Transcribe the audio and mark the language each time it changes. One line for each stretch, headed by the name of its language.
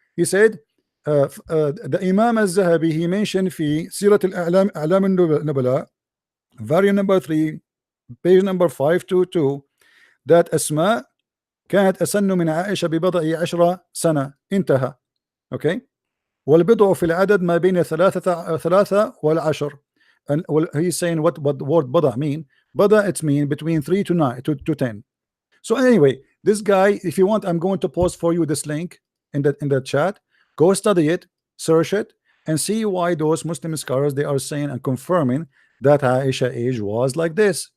English: He said the Imam al-Zahabi, he mentioned
Arabic: في سيرة الأعلام أعلام النبلاء
English: volume number 3 page number 522 that Asma
Arabic: كانت أسن من عائشة ببضع 10 سنة انتهى.
English: Okay,
Arabic: والبضع في العدد ما بين 3 والعشر.
English: And he's saying what the word بضع mean. بضع, it's mean between 3 to 9 to 10. So anyway, this guy, if you want, I'm going to post for you this link in the chat. Go study it, search it, and see why those Muslim scholars, they are saying and confirming that Aisha age was like this.